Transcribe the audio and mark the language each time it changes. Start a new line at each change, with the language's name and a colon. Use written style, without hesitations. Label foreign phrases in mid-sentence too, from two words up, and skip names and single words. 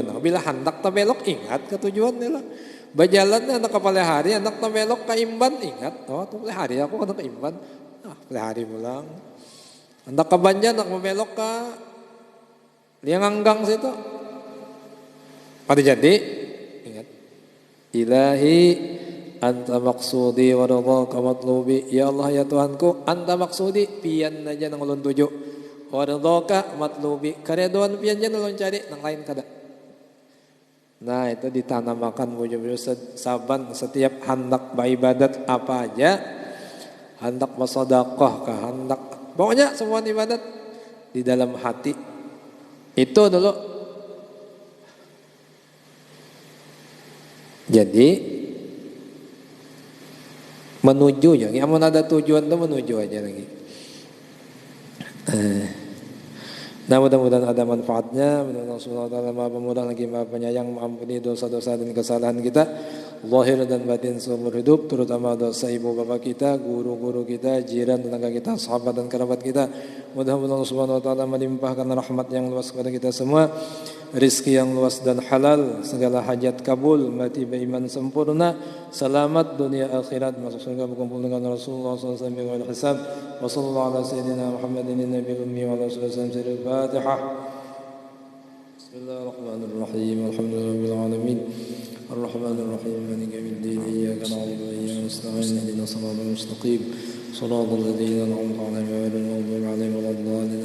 Banjar: Bila hendak tabelok ingat ke tujuan nila. Bajalan anak kepala hari anak tabelok ka imban ingat kepala hari aku kada ka imban. Kepala hari pulang. Hendak ka Banjar anak membelok ka Lianganggang situ. Pada jadi ingat
Arabic: إلهي أنت مقصودي ورضاك مطلوبي.
Banjar: Ya Allah ya Tuhanku,
Arabic: أنت مقصودي
Banjar: pian aja nang ulun tuju.
Arabic: ورضاك مطلوبي.
Banjar: Karedoan pian aja nang ulun cari nang lain kada. Nah, itu ditanamakan wujud saban setiap hendak beribadat apa aja. Hendak bersedekah kah, hendak pokoknya semua ibadat di dalam hati. Itu dulu. Jadi menuju ya, amun ada tujuan tuh menuju aja lagi. Nah, mudah-mudahan ada manfaatnya.
Indonesian: Mudah-mudahan Allah Ta'ala Maha Pemurah lagi Maha Penyayang, mengampuni dosa-dosa dan kesalahan kita zahir dan batin seumur hidup, terutama dosa ibu bapak kita, guru-guru kita, jiran, tetangga kita, sahabat dan kerabat kita. Mudah-mudahan Allah
Arabic: سبحانه وتعالى
Indonesian: melimpahkan rahmat yang luas kepada kita semua, rizki yang luas dan halal, segala hajat kabul, mati beriman sempurna, selamat dunia akhirat, masuk surga berkumpul dengan Rasulullah SAW dengan hisab.
Arabic: وصلى الله على سيدنا محمد النبي الأمي وعلى آله Al-Fatihah. بسم الله الرحمن الرحيم. الحمد لله رب العالمين. الرحمن الرحيم. مالك يوم الدين. إياك نعبد وإياك نستعين. اهدنا الصراط المستقيم. صراط الذين أنعمت عليهم غير المغضوب عليهم ولا الضالين.